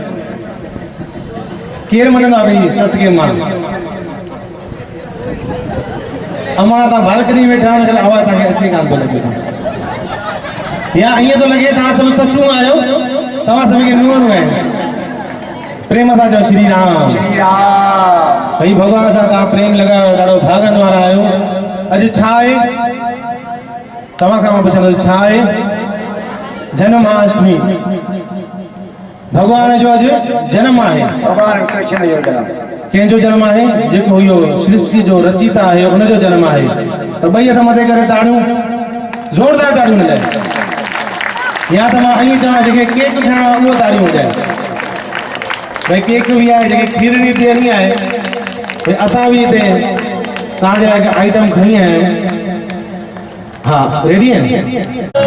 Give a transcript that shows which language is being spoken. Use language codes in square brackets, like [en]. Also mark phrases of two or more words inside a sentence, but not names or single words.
[sd] केरु मञंदो आहे पंहिंजी ससु खे माउ अमां तव्हां बालकनी में वेठा आहियो करे आवाज़ तव्हांखे अचे कान थो लॻे या ईअं थो लॻे तव्हां सभु ससूं आहियो तव्हां सभु खे नुंहरूं आहिनि प्रेम सां चओ श्री राम श्री राम भई भॻवान सां तव्हां प्रेम लॻायो ॾाढो भागनि वारा आहियो अॼु छा आहे तव्हां खां मां पुछंदुसि छा आहे जन्माष्टमी भॻवान जो अॼु जनम आहे भगवान कृष्ण जो जनम कंहिंजो जनम आहे जेको इहो सृष्टि जो रचिता आहे हुनजो जनम आहे त ॿई हथ मथे करे ताड़ियूं ज़ोरदार ताड़ियूं वॼाए या त मां ईअं चवां जेके केक खाइणो आहे उहो ताड़ियूं वॼाए भई केक बि आहे जेके खीरणी ॾियणी आहे भई असां बि हिते तव्हांजे लाइ आइटम खणी आया आहियूं हा रेडी आहिनि